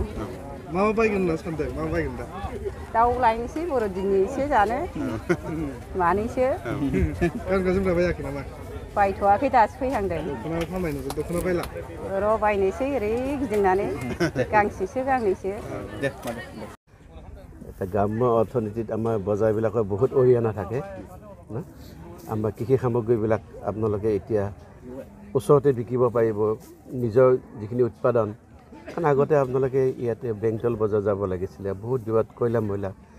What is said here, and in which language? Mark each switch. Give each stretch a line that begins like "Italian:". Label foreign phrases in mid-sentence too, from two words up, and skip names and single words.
Bodo: मा बायगोन होनना सानदों? मा बायगोन दा? दाउ लायनोसै बर'दिननि एसे जानो मानैसो। गानग्रा जोमग्रा बायाखै नामा? बायथ'वाखै दासो फैहांदों। दख'ना फानबाय नोंसोर दख'ना बायला? र' बायनोसै ओरै गिदिंनानै गांसेसो गांनैसो। दे मादै।
Assamese: গ্ৰাম্য অৰ্থনীতিত আমাৰ বজাৰবিলাকৰ বহুত অৰিহণা থাকে না আমাৰ কৃষি সামগ্ৰীবিলাক আপোনালোকে এতিয়া ওচৰতে বিকিব পাৰিব নিজৰ যিখিনি উৎপাদন কাৰণ আগতে আপোনালোকে ইয়াতে বেংটল বজাৰ যাব লাগিছিলে বহুত দূৰত কয়লা ময়লা